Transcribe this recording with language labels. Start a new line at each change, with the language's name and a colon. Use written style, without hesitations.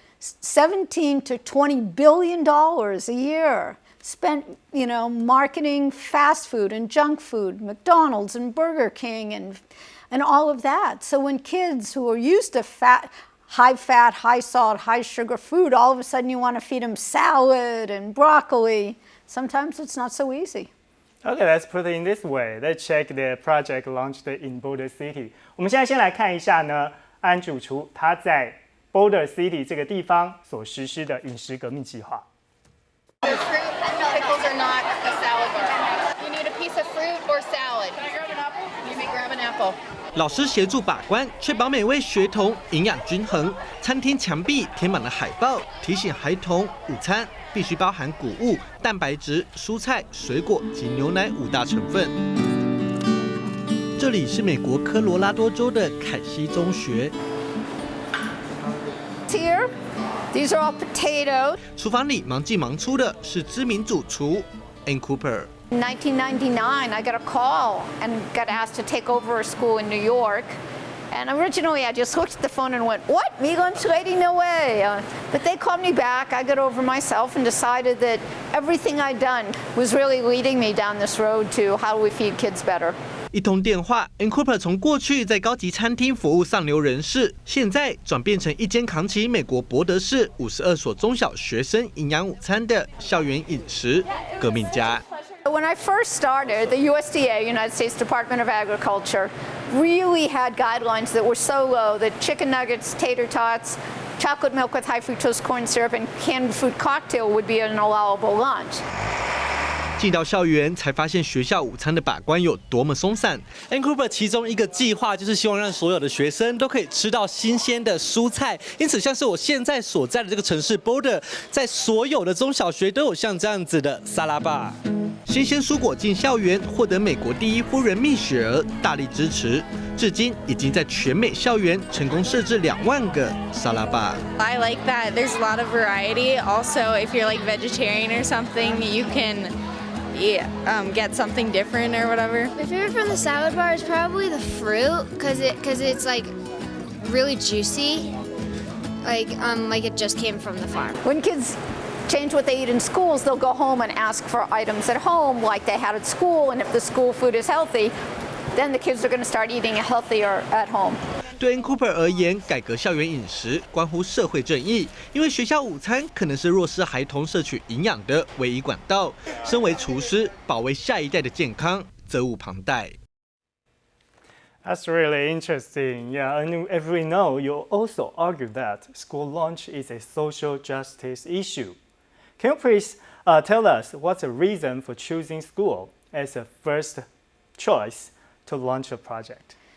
English: 17 to $20 billion a year spent, you know, marketing fast food and junk food, McDonald's and Burger King and all of that. So when kids who are used to high fat, high salt, high sugar food, all of a sudden you want to feed them salad and broccoli. Sometimes it's not so easy. Okay, let's put it in this way. Let's check the project launched in Boulder City.
Chinese: 我们现在先来看一下呢，安主厨他在 Boulder City 这个地方所实施的饮食革命计划。
English: Fruit and pickles are not a salad bar. You need a piece of fruit or salad. Can I grab an apple? You may grab an apple.
Chinese: 老师协助把关，确保每位学童营养均衡。餐厅墙壁贴满了海报，提醒孩童午餐必须包含谷物、蛋白质、蔬菜、水果及牛奶5大成分。这里是美国科罗拉多州的凯西中学。
English: Here, these are all potatoes.
Chinese: 厨房里忙进忙出的是知名主厨 Ann Cooper。
English: In 1999, I got a call and got asked to take over a school in New York. And originally, I just looked at the phone and went, "What? Me lunch lady? No way." But they called me back. I got over myself and decided that everything I'd done was really leading me down this road to how do we feed kids better.
Chinese: 一通电话 ，Ann Cooper 从过去在高级餐厅服务上流人士，现在转变成一间扛起美国博德市52所中小学生营养午餐的校园饮食革命家。
English: When I first started, the USDA, United States Department of Agriculture, really had guidelines that were so low that chicken nuggets, tater tots, chocolate milk with high fructose corn syrup, and canned fruit cocktail would be an allowable lunch.
Chinese: 进到校园才发现学校午餐的把关有多么松散。 Ann Cooper 其中一个计划就是希望让所有的学生都可以吃到新鲜的蔬菜，因此像是我现在所在的这个城市 Boulder， 在所有的中小学都有像这样子的沙拉吧。新鲜蔬果进校园，获得美国第一夫人蜜雪儿大力支持，至今已经在全美校园成功设置2万个沙拉吧。
English: I like that. There's a lot of variety. Also, if you're like vegetarian or something, you can get something different or whatever. My favorite from the salad bar is probably the fruit, cause it's like really juicy, like it just came from the farm. When kids change what they eat in schools, they'll go home and ask for items at home like they had at school, and if the school food is healthy, then the kids are going to start eating healthier at home.
Chinese: 对 Ann Cooper 而言，改革校园饮食关乎社会正义，因为学校午餐可能是弱势孩童摄取营养的唯一管道。身为厨师，保卫下一代的健康，则责无旁贷。
English: That's really interesting. Yeah, and as we know, you also argue that school lunch is a social justice issue. Can you please tell us what's the reason for choosing school as a first choice to launch a project?